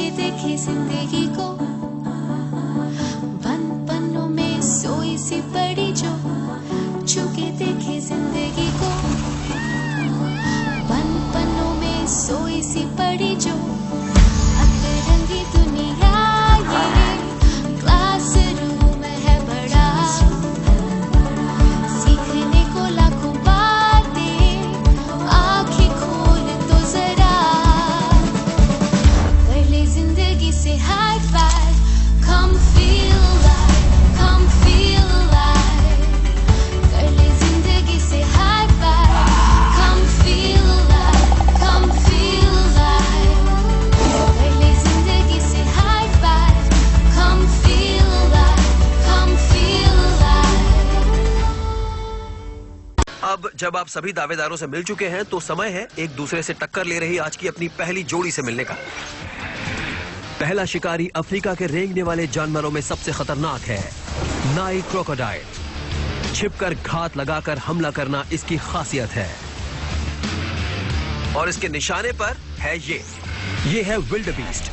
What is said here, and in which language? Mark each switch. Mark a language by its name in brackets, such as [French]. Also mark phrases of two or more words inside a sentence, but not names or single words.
[Hindi] देखे जिंदगी को, बंद पन्नों में सोई सी पड़ी जो, छू के देखे जिंदगी को, बंद पन्नों में सोई सी पड़ी जो, अतरंगी दुनिया ये क्लासरूम है बड़ा, सीखने को लाखों बातें, आँखें खोल तो जरा, कर ले जिंदगी से [English] high five, come feel alive, come feel alive, [Hindi] कर ले जिंदगी से [English] high five, come feel alive, come feel alive, [Hindi] कर ले जिंदगी से [English] high five, come feel alive, come feel alive। [Hindi] अब जब आप सभी दावेदारों से मिल चुके हैं तो समय है एक दूसरे से टक्कर ले रही आज की अपनी पहली जोड़ी से मिलने का। पहला शिकारी अफ्रीका के रेंगने वाले जानवरों में सबसे खतरनाक है, [English] Nile crocodile. [Hindi] छिपकर घात लगाकर हमला करना इसकी खासियत है और इसके निशाने पर है ये है विल्डबीस्ट।